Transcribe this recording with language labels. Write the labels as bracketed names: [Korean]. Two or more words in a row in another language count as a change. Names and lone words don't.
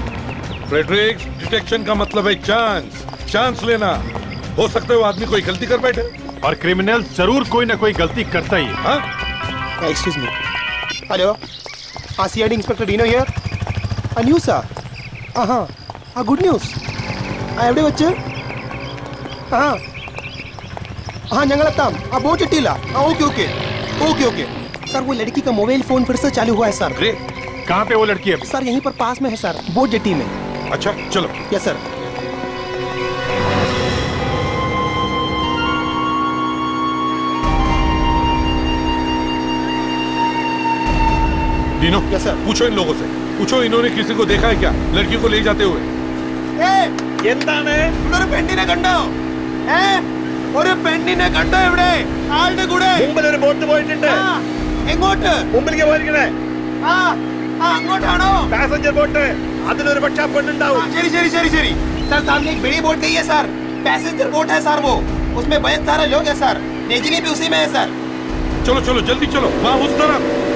[Hindi] फ्रेडरिक, डिटेक्शन का मतलब है चांस लेना। हो सकता है वो आदमी कोई गलती कर बैठे, और क्रिमिनल जरूर कोई ना कोई गलती करता ही है। हाँ? [English] excuse me. Hello, CID Inspector Dino here. news sir? हाँ, good news. [Malayalam] എവിടെ വെച്ച്? हाँ ഞങ്ങളെത്താം. [Hindi] बहुत चिट्टीला. ओके. सर वो लड़की का [English] mobile phone [Hindi] फिर से चालू हुआ है सर. कहाँ पे वो लड़की है? सर यहीं पर पास में है सर, [English] boat jetty [Hindi] में. अच्छा चलो. [English] yes sir. Dino, yes sir. [Hindi] पूछो इन लोगों से, पूछो इन्होंने किसी को देखा है क्या लड़की को ले जाते हुए? [Malayalam] ഒരു പെണ്ണിനെ കണ്ടോ? ഒരു പെണ്ണിനെ കണ്ടോ ഇവിടെ? ആളുടെ കൂടെ മുമ്പിൽ ഒരു ബോട്ട് പോയിട്ടുണ്ട്. എങ്ങോട്ട്? മുമ്പിലേക്ക് പോയിരിക്കണേ. അങ്ങോട്ടാണോ? [English] passenger boat. [Malayalam] അതിലൊരു പക്ഷെ പെണ്ണുണ്ടാവും. ശരി. [Hindi] सर सामने एक बड़ी बोट गई है सर, [English] passenger boat [Hindi] है सर वो, उसमें बहुत सारे लोग हैं सर, रजनी भी उसी में है सर. चलो जल्दी चलो, वहाँ उस तरफ.